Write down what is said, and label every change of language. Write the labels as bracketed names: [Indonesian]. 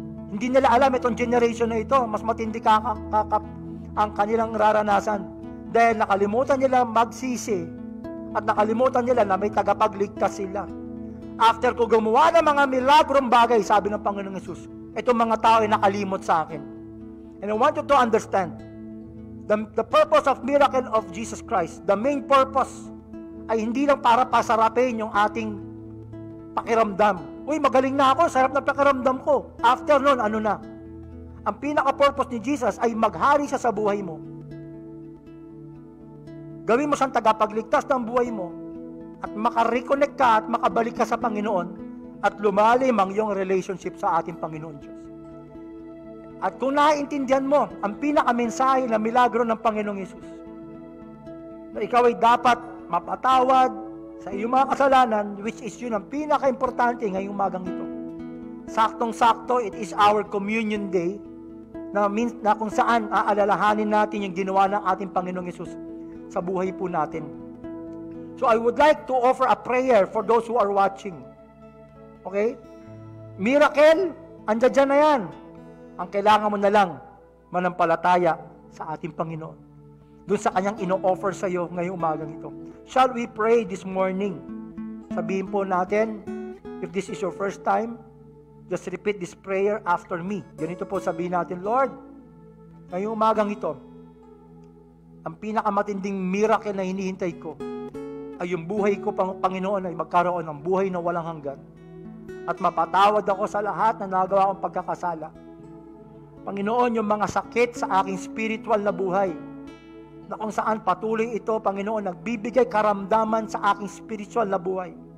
[Filipino] Hindi nila alam itong generation na ito, mas matindi ang kanilang raranasan. Dahil nakalimutan nila magsisi at nakalimutan nila na may tagapagligtas sila. After ko gumawa ng mga milagrong bagay, sabi ng Panginoong Yesus, itong mga tao ay nakalimot sa akin. [English] And I want you to understand, the purpose of miracle of Jesus Christ, the main purpose, [Filipino] ay hindi lang para pasarapin yung ating pakiramdam. Uy, magaling na ako, sarap na pakiramdam ko. After nun, ano na? Ang pinaka-purpose ni Jesus ay maghari siya sa buhay mo. Gawin mo siyang tagapagligtas ng buhay mo at makareconnect ka at makabalik ka sa Panginoon at lumalim ang iyong relationship sa ating Panginoon Diyos. At kung naiintindihan mo ang pinaka-mensahe na milagro ng Panginoong Yesus, na ikaw ay dapat mapatawad sa iyong mga kasalanan, [English] which is [Filipino] yun ang pinaka-importante ngayong umagang ito. Saktong-sakto, [English] it is our communion day, [Filipino] na kung saan aalalahanin natin yung ginawa ng ating Panginoong Yesus sa buhay po natin. [English] So I would like to offer a prayer for those who are watching. [Filipino] Okay? Miracle, andyan dyan na yan. Ang kailangan mo na lang, manampalataya sa ating Panginoon. Doon sa kanyang ino-offer sa iyo ngayong umagang ito. [English] Shall we pray this morning? [Filipino] Sabihin po natin, [English] if this is your first time, just repeat this prayer after me. [Filipino] Ganito po sabihin natin, Lord, ngayong umagang ito, ang pinakamatinding miracle na hinihintay ko ay yung buhay ko, Panginoon, ay magkaroon ng buhay na walang hanggan. At mapatawad ako sa lahat na nagawa kong pagkakasala. Panginoon, yung mga sakit sa aking spiritual na buhay, na kung saan patuloy ito, Panginoon, nagbibigay karamdaman sa aking spiritual na buhay.